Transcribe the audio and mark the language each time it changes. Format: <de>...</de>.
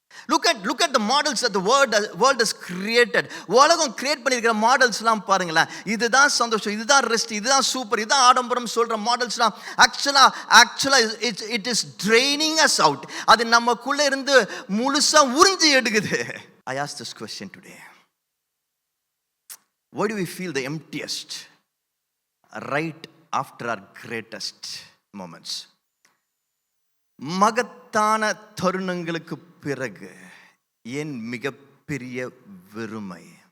<en>Look at the models that the world has created.</en> <ta>உலகம் create பண்ணியிருக்கிற மாடல்ஸ்லாம் பாருங்களேன். இதுதான் சந்தோஷம், இதுதான் ரெஸ்ட், இதுதான் சூப்பர், இதுதான் ஆடம்பரம் சொல்ற மாடல்ஸ்லாம் ஆக்சுவலா</ta> <en>It is training us out.</en> <ta>அது நமக்குள்ள இருந்து முழுசா உறிஞ்சி எடுக்குது.</ta> <en>I asked this question today. Why do we feel the emptiest right after our greatest moments?</en> <ta>மகத்தான தருணங்களுக்கு பிறகு என் மிகப்பெரிய வெறுமை.</ta>